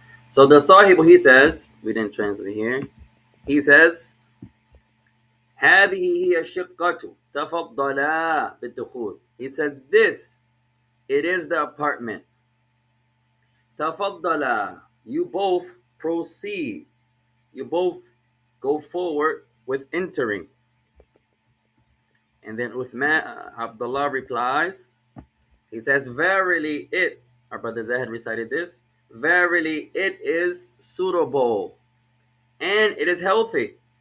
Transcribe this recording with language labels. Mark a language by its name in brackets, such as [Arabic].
[English] So the Sahib, he says, we didn't translate here. He says, [Arabic] هذه هي الشقة. تفضلا بالدخول. [English] He says, this, it is the apartment. [Arabic] تفضلا. [English] You both proceed. You both go forward with entering. And then Uthman, Abdullah replies, he says, verily it, our brother Zahid recited this, verily it is suitable and it is healthy.